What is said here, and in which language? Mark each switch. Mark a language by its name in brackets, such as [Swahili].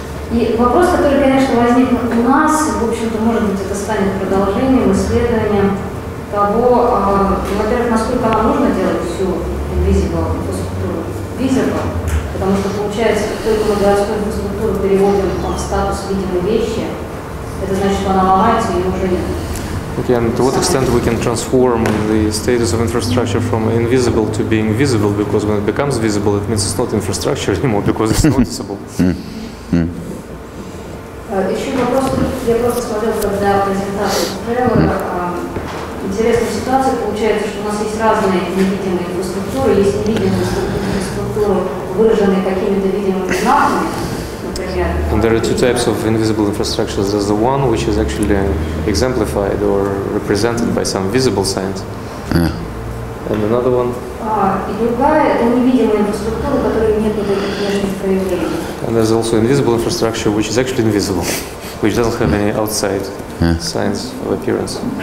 [Russian] И вопрос, который, конечно, возник у нас, в общем-то, может быть, это станет продолжением, исследованием того, во-первых, насколько нам нужно делать всю invisible инфраструктуру visible, потому что получается, как только мы городскую инфраструктуру переводим в статус видимой вещи, это значит, что она ломается и уже нет. [English] Okay, and to what extent we can transform the status of infrastructure from invisible to being visible, because when it becomes visible, it means it's not infrastructure anymore, because it's noticeable. [Russian] Еще вопрос, я просто смотрел, когда презентацию Тревора, интересная ситуация получается, что у нас есть разные невидимые инфраструктуры, есть невидимые инфраструктуры, выраженные какими-то видимыми знаками, например. [English] And there are two types of invisible infrastructures. There's the one which is actually exemplified or represented by some visible signs. And another one. [Russian] И другая – это невидимая инфраструктура, у которой нет никаких внешних проявлений. [English] And there's also invisible infrastructure which is actually invisible, which doesn't have any outside signs of appearance.